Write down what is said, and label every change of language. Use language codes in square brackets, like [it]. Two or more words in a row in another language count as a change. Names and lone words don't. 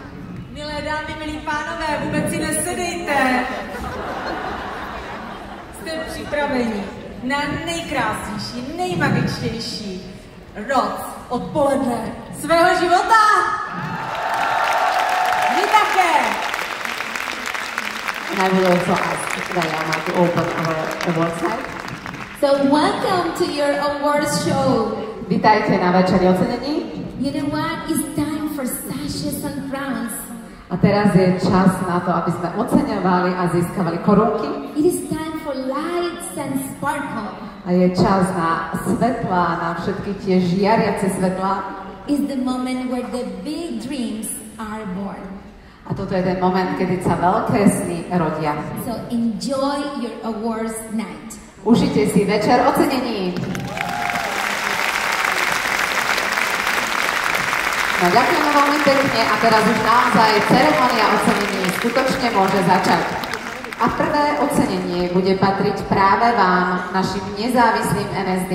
[cs] Milé dámy, milí pánové, vůbec si nesedejte. Jste připraveni na nejkrásnější, nejmagičtější noc odpoledne svého života? Vy také! [en] And I will also ask Diana to open our award site. So welcome to your awards show. [sk] Vítajte na večeri ocenení. [en] You know what? It's time for sashes and crowns. [sk] A teraz je čas na to, aby sme oceňovali a získavali korunky. [en] It is time for lights and sparkle. [sk] A je čas na svetlá, na všetky tie žiariace svetlá. [en] It's the moment where the big dreams are born. [sk] A toto je ten moment, kedy sa veľké sny rodia. [en] So enjoy your awards night. [sk] Užite si večer ocenení. No ďakujeme veľmi pekne a teraz už naozaj ceremonia ocenení skutočne môže začať. A prvé ocenenie bude patriť práve vám, našim nezávislým NSD.